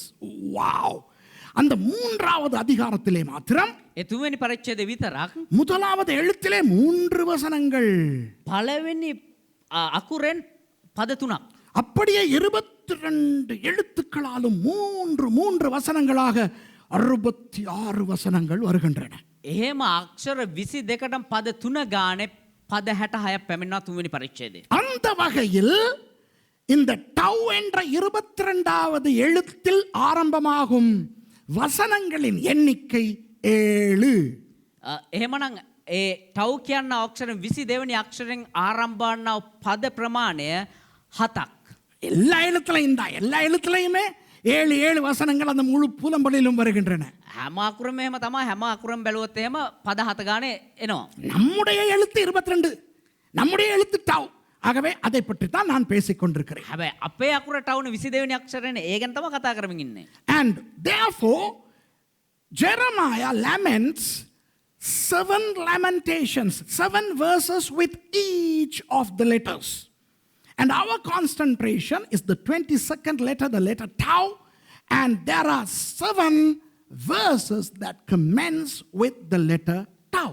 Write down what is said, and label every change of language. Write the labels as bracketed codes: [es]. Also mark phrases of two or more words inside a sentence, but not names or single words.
[ta] Wow! அந்த 3வது அதிகாரத்திலே மாத்திரம் [si] ඒ 3 වෙනි පරිච්ඡේදය විතරක් [ta] முதலாவது எழுத்திலே 3 வசனங்கள், [si] පළවෙනි අකුරෙන් පද 3ක්. [ta] அப்படியே 22 எழுத்துக்களாலும் 3 வசனங்களாக 66 வசனங்கள் வருகின்றன. [si] එහෙම අක්ෂර 22ටම පද 3 ගානේ පද 66ක් පැමිණෙනවා 3 වෙනි පරිච්ඡේදයේ. [ta] அந்த வகையில் இந்த டவ் என்ற 22வது எழுத்தில் ஆரம்பமாகும் வசனங்களின் எண்ணிக்கை 7. [si] එහෙමනම් ඒ ටව් කියන අක්ෂර 22 වෙනි අක්ෂරයෙන් ආරම්භ වන පද ප්‍රමාණය 7ක්. [ta] எல்லா எழுத்துலையுமே 7 வசனங்கள் அந்த முழு புலம்பலிலும் வருகின்றன. [si] හැම අකුරම එහෙම තමයි. හැම අකුරම බැලුවොත් එහෙම පද 7 ගානේ එනවා. [ta] நம்முடைய எழுத்து 22, நம்முடைய எழுத்து டவ். ஆகவே அதை பற்றி தான் நான் பேசிக் கொண்டிருக்கிறேன். [si] හැබැයි අපේ අකුර ටව්නේ 22 වෙනි අක්ෂරනේ. ඒ ගැන තමයි කතා කරමින් ඉන්නේ. [en] And therefore Jeremiah laments 7 lamentations, 7 verses with each of the letters. And our concentration is the 22nd letter, the letter Tau, and there are 7 verses that commence with the letter Tau.